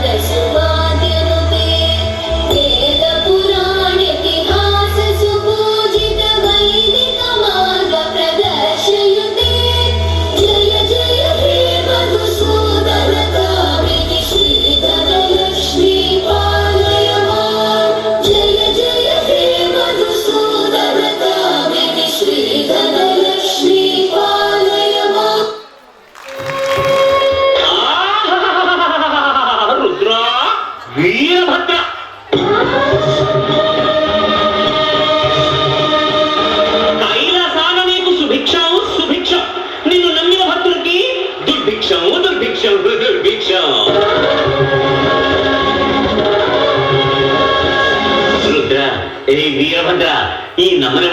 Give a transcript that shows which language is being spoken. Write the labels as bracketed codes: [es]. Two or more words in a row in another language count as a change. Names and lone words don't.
[sa] सुवाद्यनुते वेद पुराण इतिहास सुपूजित वैदिक मार्ग प्रदर्शयुते जय जय हे मधुसूदन कामिनि श्रीधर लक्ष्मी पालय माम् जय जय हे मधुसूदन कामिनि श्रीधर लक्ष्मी पालय माम् [te] రుద్ర వీరభద్ర కైలాసాన నీకు సుభిక్షం సుభిక్షం నిన్ను నమ్మిన భక్తులకి దుర్భిక్షం దుర్భిక్షం దుర్భిక్షం రుద్ర ఏ వీరభద్ర ఈ నమ్మని